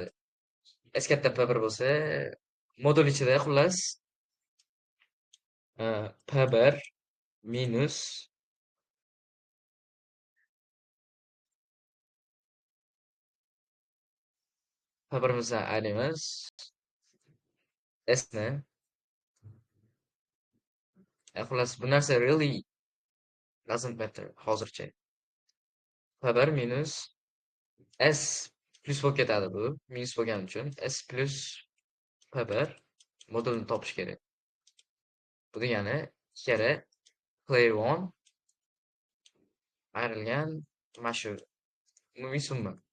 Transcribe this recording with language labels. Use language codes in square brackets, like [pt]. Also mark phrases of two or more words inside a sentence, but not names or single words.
[uz] S katta P1 bo'lsa, modul ichida xullas P1 minus P1'imizdan aylaymiz. S ni. Xullas bu narsa [en] really doesn't matter [uz] hozircha. P1 minus S plus bo'lib ketadi bu. Minus bo'lgani uchun S plus P1 modulni topish kerak. Bu degani 2 kara player 1 ayrilgan mana shu umumiy summa.